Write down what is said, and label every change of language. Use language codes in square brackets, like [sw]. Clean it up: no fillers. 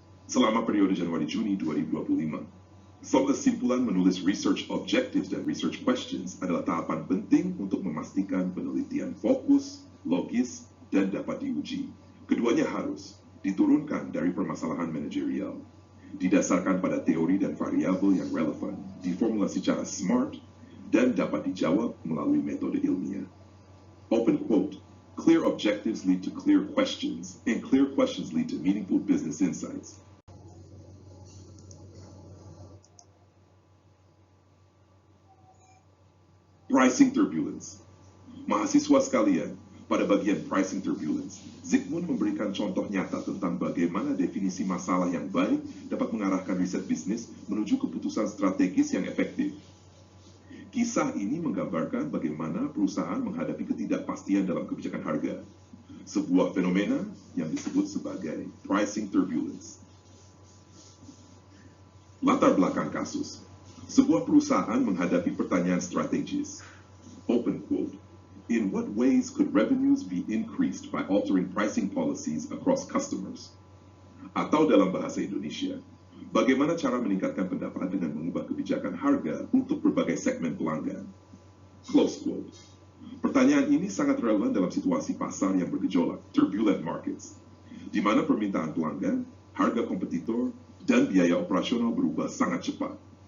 [id] Selama periode Januari-Juni 2025. Kesimpulan menulis research objectives dan research questions adalah tahapan penting untuk memastikan penelitian fokus, logis, dan dapat diuji. Keduanya harus diturunkan dari permasalahan manajerial, didasarkan pada teori dan variabel yang relevan, diformulasi secara SMART, dan dapat dijawab melalui metode ilmiah. [en] Open quote, clear objectives lead to clear questions, and clear questions lead to meaningful business insights. Pricing turbulence. [id] Mahasiswa sekalian, pada bagian pricing turbulence, Zygmunt memberikan contoh nyata tentang bagaimana definisi masalah yang baik dapat mengarahkan riset bisnis menuju keputusan strategis yang efektif. Kisah ini menggambarkan bagaimana perusahaan menghadapi ketidakpastian dalam kebijakan harga, sebuah fenomena yang disebut sebagai pricing turbulence. Latar belakang kasus. Sebuah perusahaan menghadapi pertanyaan strategis. [en] Open quote. In what ways could revenues be increased by altering pricing policies across customers? [id] Atau dalam bahasa Indonesia, bagaimana cara meningkatkan pendapatan dengan mengubah kebijakan harga untuk berbagai segmen pelanggan? [en] Close quote. [id] Pertanyaan ini sangat relevan dalam situasi pasar yang bergejolak, turbulent markets, di mana permintaan pelanggan, harga kompetitor, dan biaya operasional berubah sangat cepat.